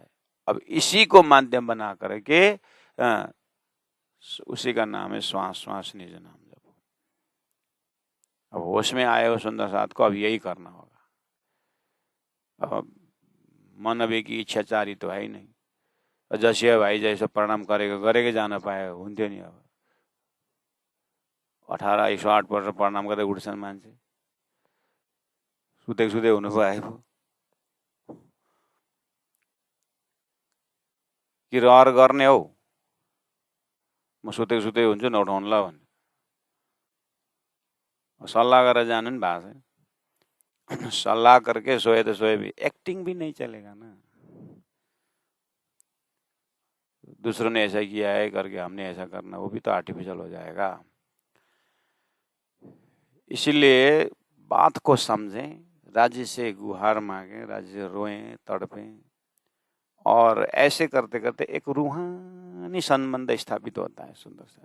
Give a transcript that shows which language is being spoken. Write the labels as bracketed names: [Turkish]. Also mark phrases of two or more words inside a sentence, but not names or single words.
[Hindi] अब इसी को माध्यम बना करके उसी का नाम है श्वास, श्वास निज नाम जपो। अब होश में आए हो सुंदर साथ को, अब यही करना होगा। अब मन अभी की इच्छाचारी तो है ही नहीं, जैसे भाइ जैसे [Nepali] प्रणाम गरेकै जान पाए हुन्थ्यो नि। अब 18, 108 वर्ष प्रणाम गर्दै उठ्छन् मान्छे, सुते सुते हुनु पो आयो कि रहर गर्ने हौ, म सुते सुते हुन्छु नउठाउनु ल भन्ने सल्लाह गरेर जानु नि भएको छ। [Hindi] सल्लाह करके सोए तो सोए भी, एक्टिंग भी नहीं चलेगा ना। दूसरों ने ऐसा किया है करके हमने ऐसा करना, वो भी तो आर्टिफिशियल हो जाएगा। इसीलिए बात को समझें, राज्य से गुहार मांगे, राज्य से रोएं, तड़पें, और ऐसे करते करते एक रूहानी संबंध स्थापित होता है सुंदर सा।